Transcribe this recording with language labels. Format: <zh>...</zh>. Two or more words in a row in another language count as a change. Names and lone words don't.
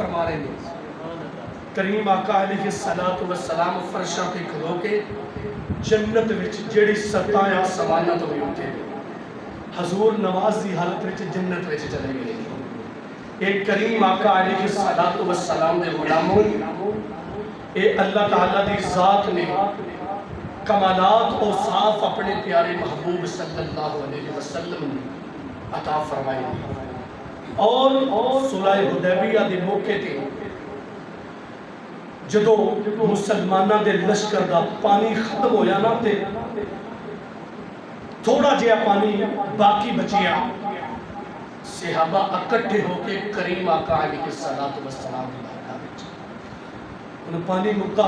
<pa>فرمائے نے کریم آقا</pa> <ar>علیہ الصلوۃ والسلام</ar> <pa>فرشاں تے کھلو کے جنت وچ جڑی ستاں آسماناں تو اٹھے حضور نماز دی حالت وچ جنت وچ چلے گئے. ایک کریم آقا</pa> <ar>علیہ الصلوۃ والسلام</ar> <pa>دے غلاموں اے اللہ تعالیٰ دی ذات نے کمالات و صاف اپنے پیارے محبوب</pa> <ar>صلی اللہ علیہ وسلم</ar> <pa>نے عطا فرمائے. اور صلح حدیبیہ دے موقع تے جدو مسلمانہ دے لشکر دا پانی ختم ہویا نا تے تھوڑا جہا پانی باقی بچیا صحابہ اکٹھے ہو کے کریم آقا</pa> <ar>علیہ الصلوۃ والسلام</ar> <pa>دی بارگاہ وچ انہوں پانی مکا.</pa>